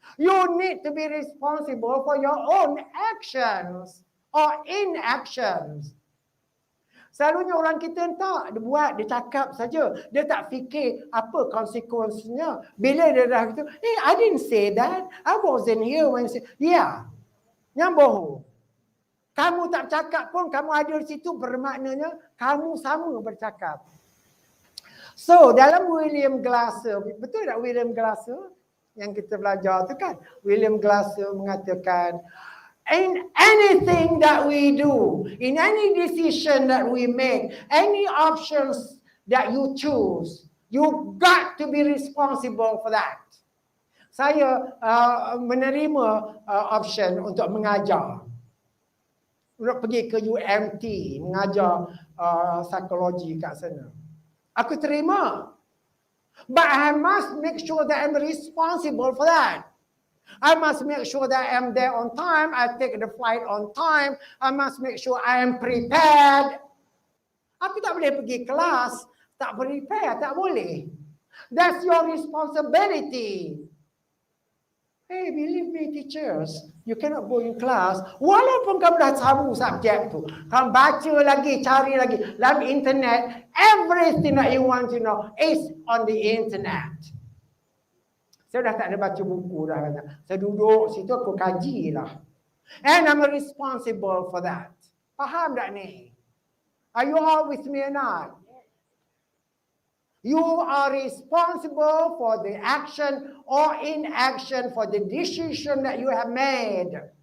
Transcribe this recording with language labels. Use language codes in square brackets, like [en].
[en] You need to be responsible for your own actions or inactions. [ms] Selalunya orang kita tak, dia buat, dia cakap saja. Dia tak fikir apa konsekuensinya. Bila dia dah gitu, [en] I didn't say that. I wasn't here when you say, yeah. [ms] Yang bohong. Kamu tak cakap pun, kamu ada di situ bermaknanya kamu sama bercakap. So, dalam William Glasser, betul tak William Glasser yang kita belajar tu kan? [en] William Glasser mengatakan, in anything that we do, in any decision that we make, any options that you choose, you got to be responsible for that. [ms] Saya menerima option untuk mengajar. Untuk pergi ke UMT, mengajar psikologi kat sana. Aku terima. [en] But I must make sure that I'm responsible for that. I must make sure that I'm there on time. I take the flight on time. I must make sure I am prepared. [ms] Aku tak boleh pergi kelas, tak prepare, tak boleh. [en] That's your responsibility. Hey, believe me teachers, you cannot go in class. [ms] Walaupun kamu dah tahu subjek tu, kamu baca lagi, cari lagi. [en] Dalam internet, everything that you want to know is on the internet. [ms] Saya dah tak ada baca buku dah. Saya duduk situ, aku kajilah. [en] And I'm responsible for that. [ms] Faham tak ni? [en] Are you all with me or not? You are responsible for the action or inaction, for the decision that you have made.